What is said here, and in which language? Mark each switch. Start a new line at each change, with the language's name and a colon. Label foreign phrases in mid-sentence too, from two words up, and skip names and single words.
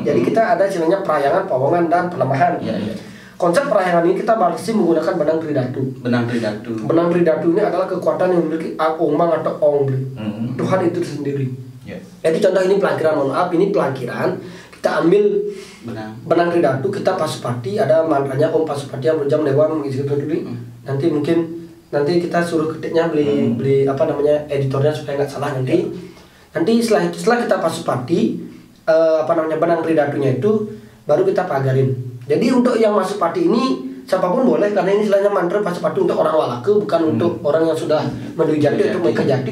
Indonesian: Jadi kita ada istilahnya perayangan, pawongan dan pelemahan. Konsep perayangan ini kita masih menggunakan benang tridatu. Benang tridatu ini adalah kekuatan yang memiliki omang atau ong. Tuhan itu sendiri. Jadi contoh ini pelangkiran, mohon maaf, ini pelangkiran, kita ambil benang tridatu, kita pasupati, ada mantranya Om Pasupati yang berjam lewang gitu dulu. Nanti kita suruh ketiknya beli apa namanya editornya supaya nggak salah nanti. Setelah kita pasupati benang tridatunya itu baru kita pagarin. Jadi untuk yang masupati ini siapapun boleh, karena ini istilahnya mantra pasupati untuk orang walake, bukan untuk orang yang sudah menuju jati atau mereka jati.